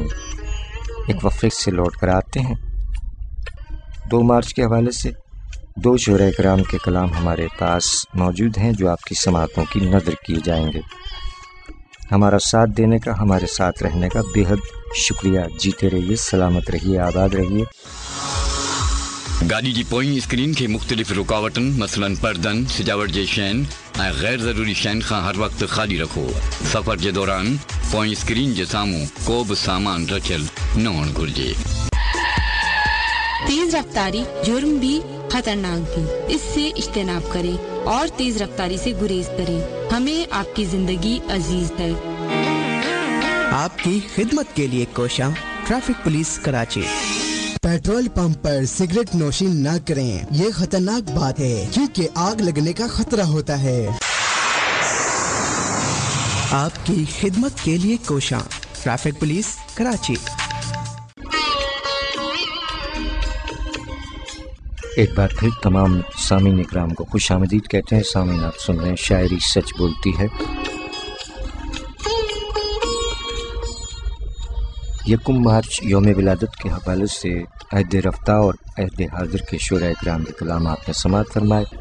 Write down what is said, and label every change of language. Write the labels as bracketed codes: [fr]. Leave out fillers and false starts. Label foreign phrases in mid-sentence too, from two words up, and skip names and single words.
[ur] ایک وقفے سے لوٹ کر آتے ہیں۔ 2 مارچ کے حوالے سے 2 شعراء کرام کے کلام ہمارے پاس موجود ہیں جو آپ کی سماعتوں کی نظر کیے جائیں گے۔ ہمارا ساتھ دینے کا، ہمارے ساتھ رہنے کا بے حد شکریہ۔ جیتے رہیے، سلامت رہیے، آباد رہیے۔ [sd] گاڑی جی پوئیں اسکرین کے مختلف رکاوٹن مثلاً پردن، سجاوٹ جے شین ऐं गैर ज़रूरी शयुनि खां हर वक़्तु ख़ाली रखो। सफ़र जे दौरान पोइ स्क्रीन जे साम्हूं को बि सामान रखियल न हुअणु घुरिजे। [ur] تیز رفتاری جرم بھی خطرناک بھی، اس سے اجتناب کریں اور تیز رفتاری سے گریز کریں. ہمیں آپ کی زندگی عزیز ہے. آپ کی خدمت کے لیے کوشاں ٹریفک پولیس کراچی. پیٹرول پمپ پر سگریٹ نوشی نہ کریں، یہ خطرناک بات ہے کیونکہ آگ لگنے کا خطرہ ہوتا ہے. آپ کی خدمت کے لیے کوشاں ٹریفک پولیس کراچی. ایک بار پھر تمام سامعین اکرام کو خوش آمدید کہتے ہیں۔ سامعین، آپ سن رہے ہیں شاعری سچ بولتی ہے۔ 1 مارچ یوم ولادت کے حوالے سے عہد رفتہ اور عہد حاضر کے شعراء اکرام کے کلام آپ نے سماعت فرمائے۔